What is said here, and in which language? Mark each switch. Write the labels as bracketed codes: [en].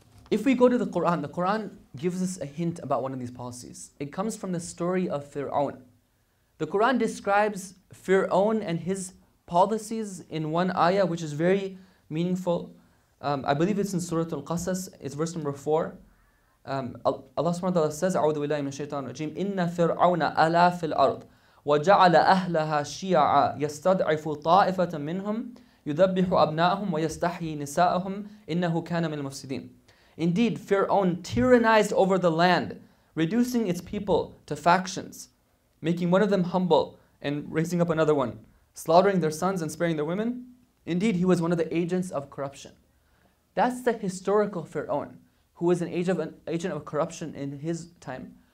[en] If we go to the Quran gives us a hint about one of these policies. It comes from the story of Fir'aun. The Quran describes Fir'aun and his policies in one ayah, which is very meaningful. I believe it's in Surah Al-Qasas, it's verse number 4. [ar] Allah subhanahu wa ta'ala says, أعوذ بالله من الشيطان الرجيم إن فرعون ألا في الأرض وجعل أهلها شيعا يستضعف طائفة منهم يذبح أبناءهم ويستحيي نساءهم إنه كان من المفسدين. [en] Indeed, Fir'aun tyrannized over the land, reducing its people to factions, making one of them humble and raising up another one, slaughtering their sons and sparing their women. Indeed, he was one of the agents of corruption. That's the historical Fir'aun, who was an agent of corruption in his time.